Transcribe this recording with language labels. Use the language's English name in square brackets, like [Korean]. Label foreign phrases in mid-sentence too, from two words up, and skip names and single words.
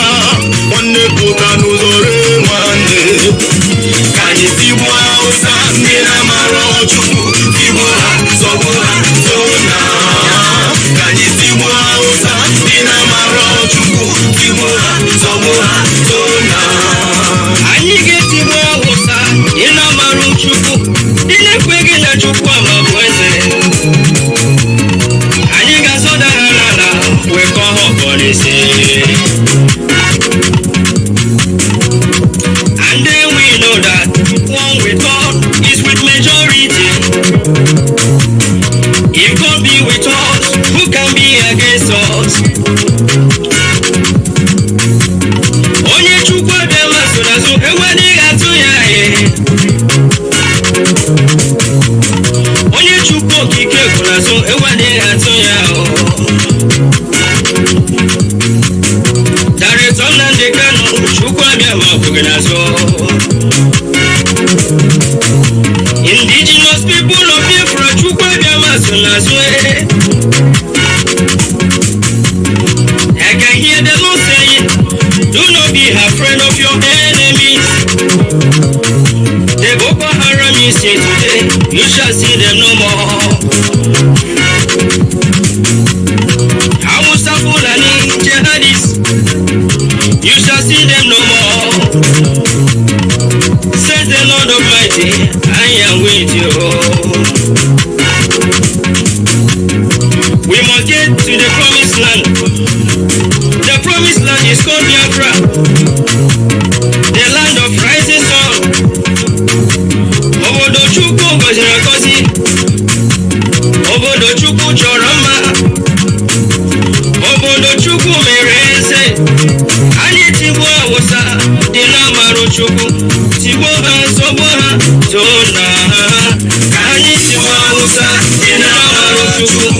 [Igbo] nwanne pụta n'ụzọ ree nwanne ka anyị tigbuo Hausa ndị na-amara Chukwu tigbuo ha nsogbu ha zona ka anyị tigbuo Hausa ndị na-amara Chukwu tigbuo ha nsogbu ha zona anyị ga-etigbu Hausa ị na-amara Chukwu ndị na-ekweghị na Chukwu ama bụ eze anyị ga-azọda ha n'ala wee kọọ ha ọkọ n'isi. [English] And then we know that one with God is with majority. If God be with us, who can be against us? [Igbo] Onye Chukwu dị mmasị n'azụ enweghị atụ ya onye Chukwu okike kwụ n'azụ enweghị atụ ya Director Nnamdi Kanu Chukwu abịa ma bụghị n'azụ. [English] Indigenous people of Biafra [Igbo] Chukwu abịa ma so n'azụ [English] I can hear the Lord saying, do not be afraid of your enemies. The Boko Haram you see today, you shall see them no more. Hausa Fulani jihadists, you shall see them no more. Says the Lord Almighty, I am with you. We must get to the promised land. The promised land is called Biafra, the land of rising sun. [Igbo] Obodo Chukwu gọziri agọzi, obodo Chukwu chọrọ mma, obodo Chukwu mere eze. Anyị tigbuo Hausa dị na-amara Chukwu, tigbuo ha nsogbu ha zona ka anyị tigbuo Hausa dị na-amara Chukwu,